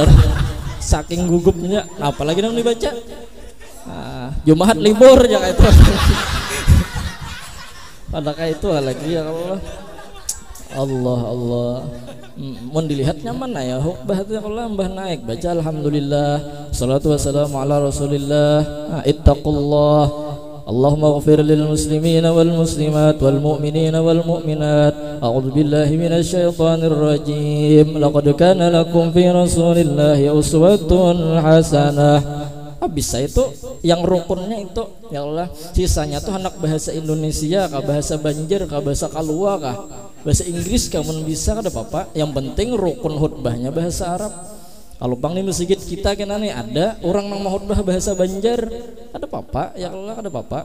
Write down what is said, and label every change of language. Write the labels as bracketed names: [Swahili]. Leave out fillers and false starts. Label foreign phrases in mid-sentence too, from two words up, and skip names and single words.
[Banjar] Saking gugupnya, apalagi nang dibaca. Jumat libur ya kayak itu. Pada kayak itu lagi ya Allah. Allah Allah. Mau dilihat nyaman ya khutbah itu kalau mbah naik baca [Arabic] الحمد لله الصلاة والسلام على رسول الله اتقوا الله اللهم اغفر للمسلمين والمسلمات والمؤمنين والمؤمنات أعوذ بالله من الشيطان الرجيم لقد كان لكم في رسول الله أسوة حسنة. [Banjar] Bisa itu yang rukunnya itu ya Allah, sisanya tuh anak bahasa Indonesia kah, bahasa Banjar kah, bahasa Kalua kah, bahasa Inggris kamu bisa kada apa-apa, yang penting rukun khutbahnya bahasa Arab. Kalau bang di masjid kita kena nih ada orang yang mau khutbah bahasa Banjar, ada apa-apa ya Allah, ada apa-apa.